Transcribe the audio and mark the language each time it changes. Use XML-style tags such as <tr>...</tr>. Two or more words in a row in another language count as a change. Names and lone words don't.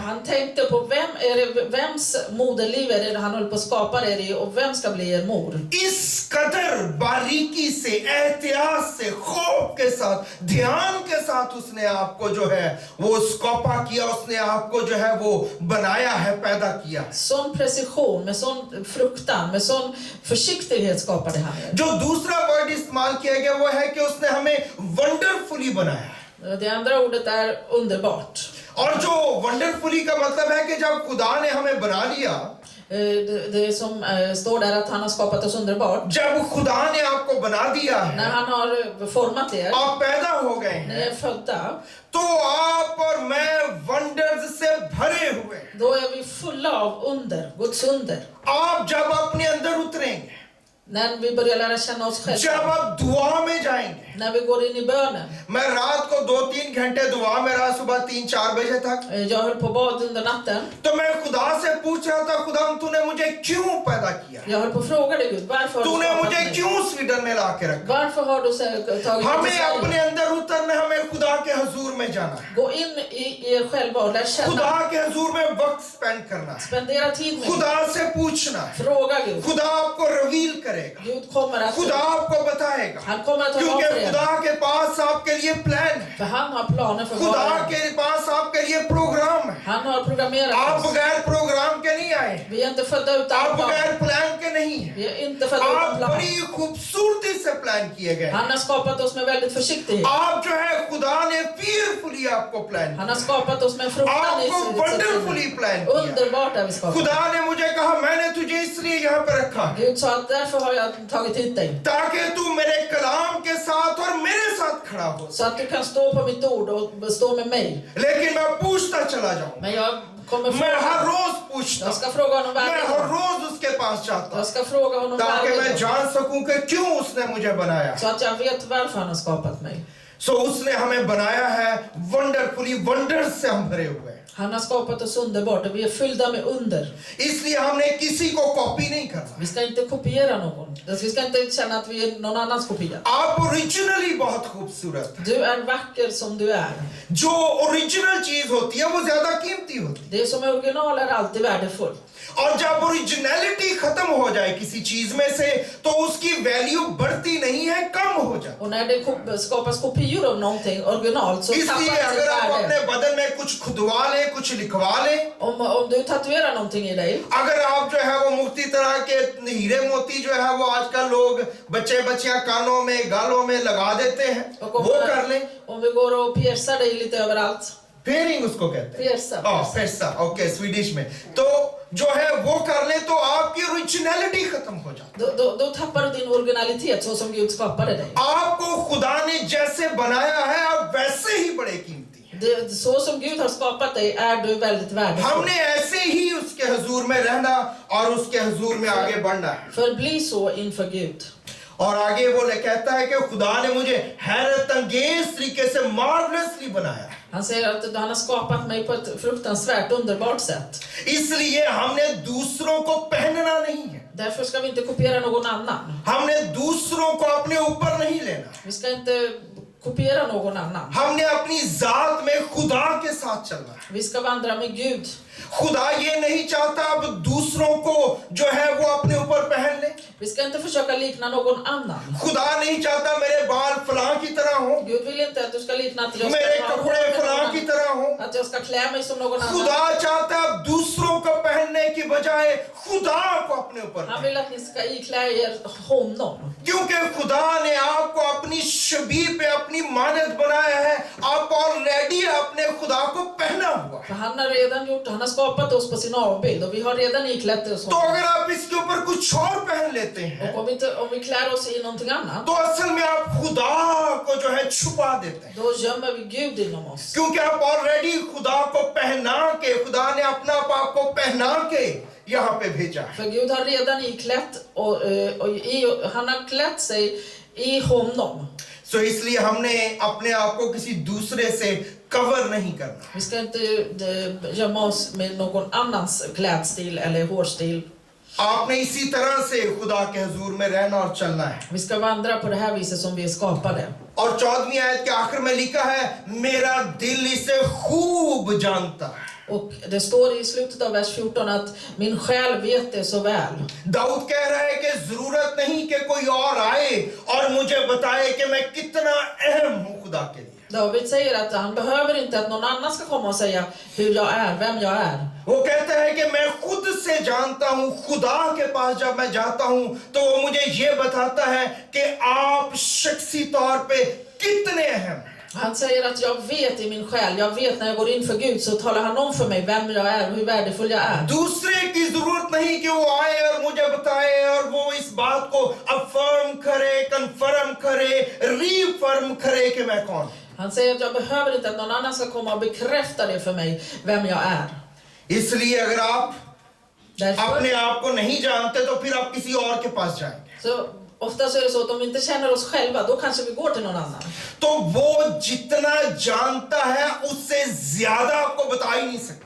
<sv>Och han tänkte på vems moderliv är det han höll på att skapa er i och vem ska bli er mor.</sv> <hi>इस कदर बारीकी से, एहतियात से, खौफ के साथ, ध्यान के साथ उसने आपको जो है वो स्कोपा किया, उसने आपको जो है वो बनाया है, पैदा किया।</hi> <sv>Sån precision, med sån fruktan, med sån försiktighet skapade han er.</sv> <hi>जो दूसरा वर्ड इस्तेमाल किया गया वो है कि उसने हमें वंडरफुली बनाया।</hi> <sv>Det andra ordet är underbart.</sv> <hi>और जो वंडरफुली का मतलब है कि जब खुदा ने हमें बना लिया,</hi> <sv>Det som står där att han har skapat oss underbart.</sv> <hi>जब खुदा ने आपको बना दिया</hi> <sv>När</sv> <hi>है,</hi> <sv>han har format er,</sv> <hi>आप पैदा हो गए</hi> <sv>ni</sv> <hi>हैं,</hi> <sv>är födda,</sv> <hi>तो आप और मैं वंडर्स से भरे हुए हैं।</hi> <sv>då är vi fulla av under, Guds under.</sv> <hi>आप जब अपने अंदर उतरेंगे,</hi> <sv>När vi börjar lära känna oss</sv> <hi>जब</hi> <sv>själva,</sv> <hi>आप दुआ में जाएंगे,</hi> <sv>när vi går in i bönen.</sv> <hi>मैं रात को 2-3 घंटे दुआ में रहा, सुबह 3-4 बजे तक,</hi> <sv>Jag höll på och bad under natten.</sv> <hi>तो मैं खुदा से पूछ रहा था, खुदा तूने मुझे क्यों पैदा किया,</hi> <sv>Jag höll på att fråga dig, Gud, varför har du</sv> <hi>तूने</hi> <sv>skapat</sv> <hi>मुझे</hi> <sv>mig?</sv> <hi>क्यों स्वीडन में ला के रखा।</hi> <sv>Varför har du tagit mig till</sv> <hi>हमें अपने</hi> <sv>Sverige?</sv> <hi>अंदर उतरने, हमें खुदा के हुजूर में जाना है,</hi> <sv>Gå in i er själva och lär känna.</sv> <hi>खुदा के हुजूर में वक्त स्पेंड करना है,</hi> <sv>Spendera tid med Gud.</sv> <hi>खुदा से पूछना है,</hi> <sv>Fråga Gud.</sv> <hi>खुदा आपको रिवील करेगा,</hi> <sv>Gud kommer att,</sv> <hi>खुदा आपको बताएगा,</hi> <sv>han kommer att tala om</sv> <hi>क्योंकि</hi> <sv>för er.</sv> <hi>खुदा के पास आपके लिए प्लान है,</hi> <sv>För han har planer för</sv> <hi>खुदा</hi> <sv>var och en.</sv> <hi>के पास आपके लिए प्रोग्राम है।</hi> <sv>Han har programmerat</sv> <hi>आप</hi> <sv>oss.</sv> <hi>बगैर प्रोग्राम के नहीं आए,</hi> <sv>Vi är inte födda</sv> <hi>आप</hi> <sv>utan plan.</sv> <hi>बगैर प्लान के नहीं है,</hi> <sv>Vi är inte födda</sv> <hi>आप</hi> <sv>utan plan.</sv> <hi>बड़ी खूबसूरती से प्लान किए गए।</hi> <sv>Han har skapat oss med väldigt försiktighet.</sv> <hi>आप जो है खुदा ने fearfully आपको प्लान</hi> <sv>Han</sv> <hi>किया,</hi> <sv>har skapat oss med fruktan i</sv> <hi>आपको</hi> <sv>sitt</sv> <hi>वंडरफुली</hi> <sv>sinne.</sv> <hi>प्लान किया।</hi> <sv>Underbart är vi skapade.</sv> <hi>खुदा ने मुझे कहा मैंने तुझे इसलिए यहाँ पर रखा है</hi> <sv>Gud sa att därför har jag tagit hit dig.</sv> <hi>ताकि तू मेरे कलाम के साथ और मेरे साथ खड़ा हो।</hi> <sv>Så att du kan stå på mitt ord och stå med mig.</sv> <hi>लेकिन मैं पूछता चला जाऊं,</hi> <sv>Men jag kommer</sv> <hi>मैं हर</hi> <sv>fråga.</sv> <hi>रोज पूछता,</hi> <sv>Jag ska fråga honom</sv> <hi>मैं</hi> <sv>varje</sv> <hi>हर</hi> <sv>dag.</sv> <hi>रोज उसके पास जाता</hi> <sv>Jag ska fråga honom</sv> <hi>ताकि</hi> <sv>varje</sv> <hi>मैं</hi> <sv>dag.</sv> <hi>जान सकूं कि क्यों उसने मुझे बनाया।</hi> <sv>Så att jag vet varför han har skapat mig.</sv> <hi>सो उसने हमें बनाया है वंडरफुली, वंडर से हम भरे हुए हैं।</hi> <sv>Han har skapat oss underbart och vi är fyllda med under.</sv> <hi>इसलिए हमने किसी को कॉपी नहीं करना।</hi> <sv>Vi ska inte kopiera någon. Vi ska inte känna att vi är någon annans kopia.</sv> <hi>आप ओरिजिनली बहुत खूबसूरत।</hi> <sv>Du är vacker som du är.</sv> <hi>जो ओरिजिनल चीज होती है वो ज्यादा कीमती होती है,</hi> <sv>Det som är original är alltid värdefullt.</sv> <hi>और जब ओरिजिनलिटी खत्म हो जाए किसी चीज में से तो उसकी वैल्यू बढ़ती नहीं है, कम हो जाती।</hi> <sv>Och när det skapas kopior av någonting originalt så tappar</sv> <hi>इसलिए</hi> <sv>det sitt</sv> <hi>अगर आप अपने</hi> <sv>värde.</sv> <hi>बदन में कुछ खुदवा ले, कुछ लिखवा ले,</hi> <sv>Om du tatuerar någonting i dig,</sv> <hi>अगर आप जो है वो मुक्ति तरह के हीरे मोती जो है वो आजकल लोग बच्चे बच्चियां कानों में, गालों में लगा देते हैं, वो कर लें।</hi> <sv>om vi går och piercar dig lite överallt.</sv> <hi>फेयरिंग उसको कहते हैं,</hi> <sv>Pierca.</sv> <hi>पैसा, ओके स्वीडिश में। तो जो है वो कर ले तो आपकी ओरिजिनलिटी खत्म हो जाती।</hi> <sv>Då tappar du din originalitet så som Gud skapade dig.</sv> <hi>आपको खुदा ने जैसे बनाया है आप वैसे ही बड़े कीमती हैं।</hi> <sv>Så som Gud har skapat dig är du väldigt värdefull.</sv> <hi>हमने ऐसे ही उसके हुजूर में रहना और उसके हुजूर में आगे बढ़ना है।</hi> <sv>Förbli så inför Gud.</sv> <hi>और आगे वो कहता है कि खुदा ने मुझे हैरत अंगेज तरीके से मार्वलसली बनाया।</hi> <sv>Han säger att han har skapat mig på ett fruktansvärt underbart sätt.</sv> <hi>इसलिए हमने दूसरों को पहनना नहीं है,</hi> <sv>Därför ska vi inte kopiera någon annan.</sv> <hi>हमने दूसरों को अपने ऊपर नहीं लेना,</hi> <sv>Vi ska inte kopiera någon annan.</sv> <hi>हमने अपनी जात में खुदा के साथ चलना है।</hi> <sv>Vi ska vandra med Gud.</sv> <hi>खुदा ये नहीं चाहता अब दूसरों को जो है वो अपने ऊपर पहन ले।</hi> <sv>Vi ska inte försöka likna någon annan.</sv> <hi>खुदा नहीं चाहता मेरे बाल फलां की तरह हो,</hi> <sv>Gud vill inte att du ska likna att jag</sv> <hi>मेरे</hi> <sv>ska</sv> <hi>कपड़े फलां की तरह हो।</hi> <sv>att jag ska klä mig som någon annan.</sv> <hi>खुदा चाहता है अब दूसरों को पहनने की बजाय खुदा को अपने ऊपर</hi> <sv>Han</sv> <hi>पहने।</hi> <sv>vill att ni ska iklä er honom.</sv> <hi>क्योंकि खुदा ने आपको अपनी छवि पे अपनी मानद बनाया है, आप ऑलरेडी अपने खुदा को पहना हुआ है।</hi> <sv>För han har redan gjort, han har skapat oss på sin avbild och vi har redan iklätt oss</sv> <hi>तो</hi> <sv>honom.</sv> <hi>अगर आप इसके ऊपर कुछ और पहन लेते हैं</hi> <sv>Och om vi klär oss i någonting annat,</sv> <hi>तो असल में आप खुदा को जो है छुपा देते हैं,</hi> <sv>då gömmer vi Gud inom oss.</sv> <hi>क्योंकि आप ऑलरेडी खुदा को पहना के, खुदा ने अपना आप को पहना के यहाँ पे भेजा है।</hi> <sv>För Gud har redan iklätt han har klätt sig i honom.</sv> <hi>सो इसलिए हमने अपने आप को किसी दूसरे से कवर नहीं करना।</hi> <sv>Vi ska inte gömma oss med någon annans klädstil eller hårstil.</sv> <hi>आपने इसी तरह से खुदा के हुजूर में रहना और चलना है।</hi> <sv>Vi ska vandra på det här viset som vi är skapade.</sv> <hi>और 14वीं आयत के आखिर में लिखा है, मेरा दिल इसे खूब जानता है।</hi> <sv>Och det står i slutet av vers 14 att min själ vet det så väl.</sv> <hi>दाऊद कह रहा है कि जरूरत नहीं कि कोई और आए और मुझे बताए कि मैं कितना अहम हूं खुदा के लिए।</hi> <sv>David säger att han behöver inte att någon annan ska komma och säga hur jag är, vem jag är.</sv> <hi>वो कहता है कि मैं खुद से जानता हूं, खुदा के पास जब मैं जाता हूं तो वो मुझे ये बताता है कि आप शख्सी तौर पे कितने अहम हैं।</hi> <sv>Han säger att jag vet i min själ, jag vet när jag går in för Gud så talar han om för mig vem jag är och hur värdefull jag är.</sv> <hi>दूसरे की जरूरत नहीं कि वो आए और मुझे बताए और वो इस बात को अफर्म करे, कंफर्म करे, रीफर्म करे कि मैं कौन।</hi> <sv>Han säger att jag behöver inte att någon annan ska komma och bekräfta det för mig, vem jag är.</sv> <hi>इसलिए अगर आप</hi> <sv>Därför,</sv> <hi>अपने आप को नहीं जानते तो फिर आप किसी और के पास जाएंगे।</hi> <sv>så ofta så är det så att om vi inte känner oss själva, då kanske vi går till någon annan.</sv> <hi>तो वो जितना जानता है उससे ज्यादा आपको बता ही नहीं सकता।</hi>